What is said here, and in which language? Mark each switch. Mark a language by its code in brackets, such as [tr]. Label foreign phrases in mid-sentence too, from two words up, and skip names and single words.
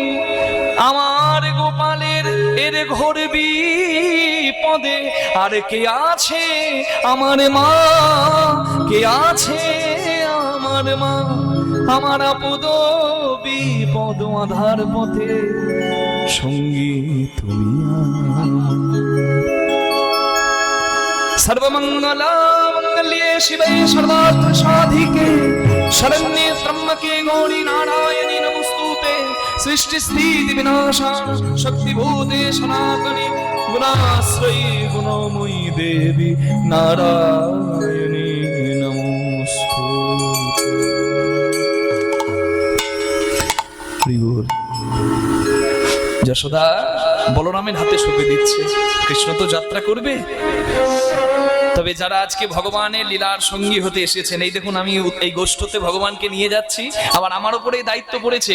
[bn] আমার গোপালের এর ঘোর বিপদে আর কে আছে আমার মা? কে আছে আমার মা? আমার আপদ বিপদ আধার পথে সঙ্গী তুমি আমার। [sa] सर्वमंगला मंगल्ये शिवे सर्वार्थ साधिके शरण्ये त्र्यंबके गौरी नारायणी नमोस्तुते। सृष्टि स्थिति विनाशा शक्तिभूते सनातनी गुणाश्रयी गुणमयी देवी नारायणी नमोस्तुते। [bn] যশোদা বলরামের হাতে সঁপে দিচ্ছে, কৃষ্ণ তো যাত্রা করবে। তবে যারা আজকে ভগবানের লীলার সঙ্গী হতে এসেছেন, এই দেখুন আমি এই গোষ্ঠতে ভগবানকে নিয়ে যাচ্ছি, আবার আমার উপরে দায়িত্ব পড়েছে।